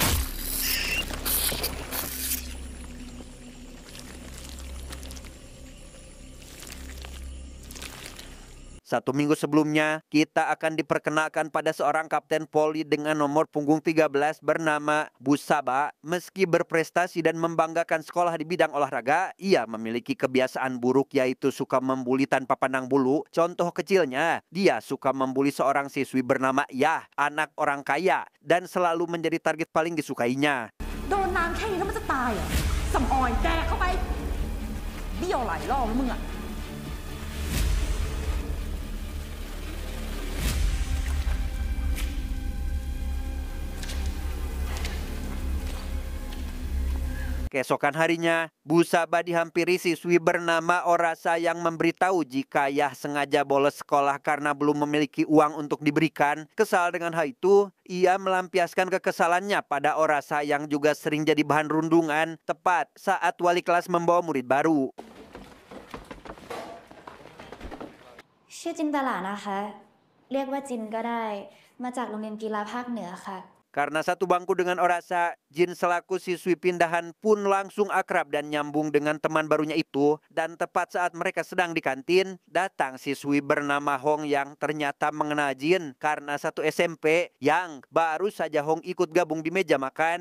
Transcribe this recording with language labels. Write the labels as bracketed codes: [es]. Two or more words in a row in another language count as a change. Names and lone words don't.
[id] Satu minggu sebelumnya, kita akan diperkenalkan pada seorang kapten poli dengan nomor punggung 13 bernama Busaba. Meski berprestasi dan membanggakan sekolah di bidang olahraga, ia memiliki kebiasaan buruk yaitu suka membuli tanpa pandang bulu. Contoh kecilnya, dia suka membuli seorang siswi bernama Yah, anak orang kaya, dan selalu menjadi target paling disukainya. [th] โดนน้ำแค่นี้แล้วมันจะตายเหรอสำออยแดกเข้าไปเบี้ยวหลายรอบแล้วมึงอะ [id] Keesokan harinya, Busaba dihampiri siswi bernama Orasa yang memberitahu jika Yah sengaja bolos sekolah karena belum memiliki uang untuk diberikan. Kesal dengan hal itu, ia melampiaskan kekesalannya pada Orasa yang juga sering jadi bahan rundungan tepat saat wali kelas membawa murid baru. [th] ชื่อจินตลานะคะ เรียกว่าจินก็ได้ มาจากโรงเรียนกีฬาภาคเหนือค่ะ [id] Karena satu bangku dengan Orasa, Jin selaku siswi pindahan pun langsung akrab dan nyambung dengan teman barunya itu. Dan tepat saat mereka sedang di kantin, datang siswi bernama Hong yang ternyata mengenal Jin karena satu SMP yang baru saja Hong ikut gabung di meja makan.